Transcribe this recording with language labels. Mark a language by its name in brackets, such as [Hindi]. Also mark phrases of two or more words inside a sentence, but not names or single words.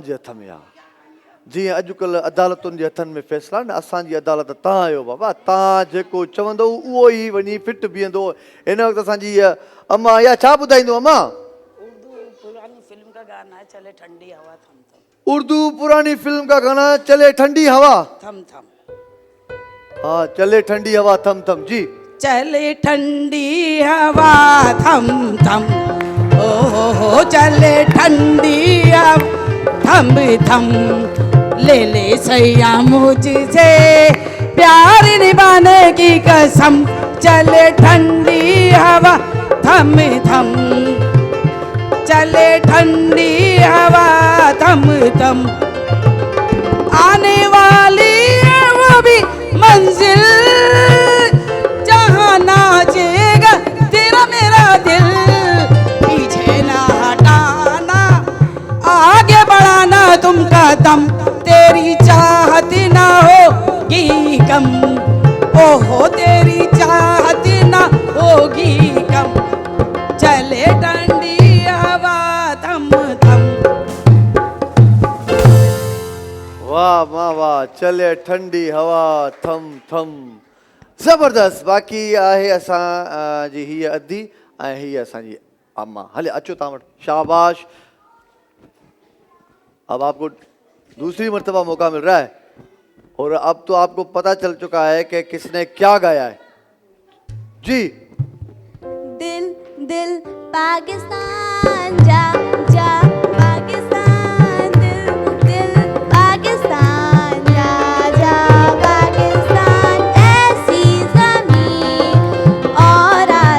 [Sindhi] जे हथ में आहे जीअं अॼुकल्ह अदालतुनि जे हथनि में फ़ैसिला न असांजी अदालत तव्हां आहियो बाबा तव्हां जेको चवंदो उहो ई वञी फिट बीहंदो हिन वक़्तु असांजी इहा अम्मा इहा छा ॿुधाईंदो अम्मा [Urdu] اردو پرانی فلم کا گانا چلے ٹھنڈی ہوا تھم تھم ہاں چلے ٹھنڈی ہوا تھم تھم جی چلے ٹھنڈی ہوا تھم تھم او ہو چلے ٹھنڈی ہوا تھم تھم لے لے سیاں مجھ سے پیار نبھانے کی قسم چلے ٹھنڈی ہوا تھم تھم چلے ٹھنڈی ہوا تھم تھم آنے والی ہے وہ بھی منزل جہاں ناچے گا تیرا میرا دل پیچھے نہ ہٹانا آگے بڑھانا تم قدم تیری چاہت نہ ہوگی کم اوہو تیری چاہت نہ ہوگی کم چلے ٹھنڈی ہوا تھم تھم واہ واہ واہ چلے ٹھنڈی ہوا تھم تھم زبردست [Sindhi] बाक़ी आहे असांजी हीअ अदी ऐं हीअ असांजी अम्मा हले अचो तव्हां वटि शाबाश [Urdu] اب آپ کو دوسری مرتبہ موقع مل رہا ہے اور اب تو آپ کو پتہ چل چکا ہے کہ کس نے کیا گایا ہے جی دل دل پاکستان جاں جاں پاکستان دل دل پاکستان جاں جاں پاکستان ایسی زمین اور